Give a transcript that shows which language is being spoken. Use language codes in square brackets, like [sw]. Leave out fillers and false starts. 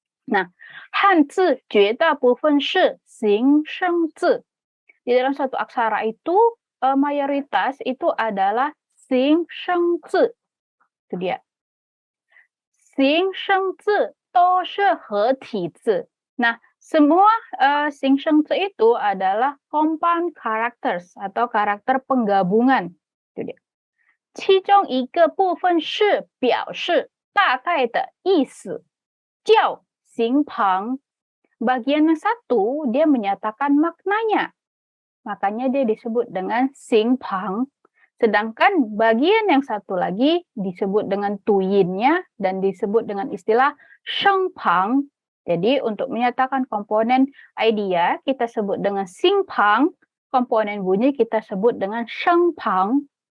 [zh] Nah, hanzi 绝大部分是形声字. [id] Di dalam suatu aksara itu mayoritas itu adalah xing sheng zi. Itu dia. [zh] Xing sheng zi 都是合体字. [id] Nah, semua xing sheng zi itu adalah [en] compound characters [id] atau karakter penggabungan. Itu dia. [zh] 其中一个部分是表示大概的意思，叫 xing pang. [id] Bagian yang satu dia menyatakan maknanya, makanya dia disebut dengan xing pang. Sedangkan bagian yang satu lagi disebut dengan tuyinnya dan disebut dengan istilah sheng pang. Jadi untuk menyatakan komponen idea kita sebut dengan xing pang, komponen bunyi kita sebut dengan sheng pang.